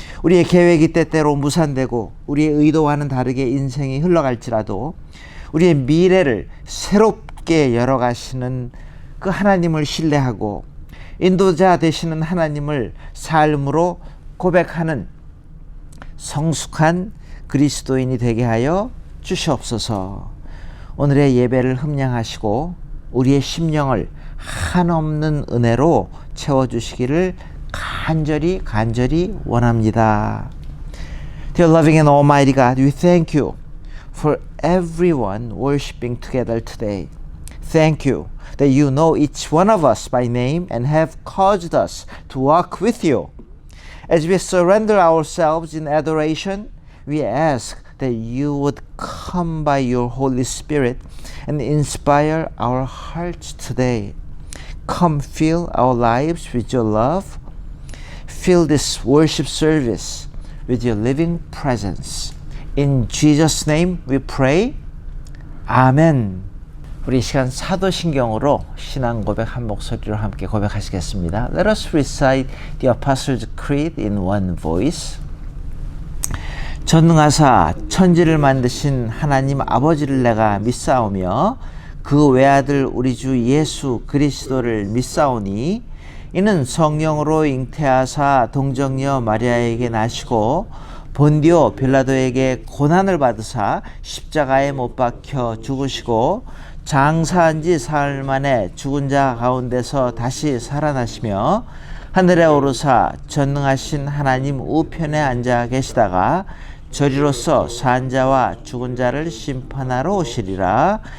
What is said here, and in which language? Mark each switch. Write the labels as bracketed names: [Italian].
[Korean] 우리의 계획이 때때로 무산되고 우리의 의도와는 다르게 인생이 흘러갈지라도 우리의 미래를 새롭게 열어가시는 그 하나님을 신뢰하고 인도자 되시는 하나님을 삶으로 고백하는 성숙한 그리스도인이 되게 하여 주시옵소서. 오늘의 예배를 흠량하시고 우리의 심령을 한없는 은혜로 채워주시기를 간절히 원합니다. [English] Dear loving and almighty God, we thank you for everyone worshiping together today. Thank you that you know each one of us by name and have caused us to walk with you. As we surrender ourselves in adoration, we ask that you would come by your Holy Spirit and inspire our hearts today. Come fill our lives with your love. Fill this worship service with your living presence. In Jesus' name we pray. 아멘. [Korean] 우리 이 시간 사도신경으로 신앙 고백 한 목소리로 함께 고백하시겠습니다. [English] Let us recite the Apostles' Creed in one voice. [Korean] 전능하사 천지를 만드신 하나님 아버지를 내가 믿사오며 그 외아들 우리 주 예수 그리스도를 믿사오니 이는 성령으로 잉태하사 동정녀 마리아에게 나시고 본디오 빌라도에게 고난을 받으사 십자가에 못 박혀 죽으시고 장사한 지 사흘 만에 죽은 자 가운데서 다시 살아나시며 하늘에 오르사 전능하신 하나님 우편에 앉아 계시다가 저리로서 산 자와 죽은 자를 심판하러 오시리라.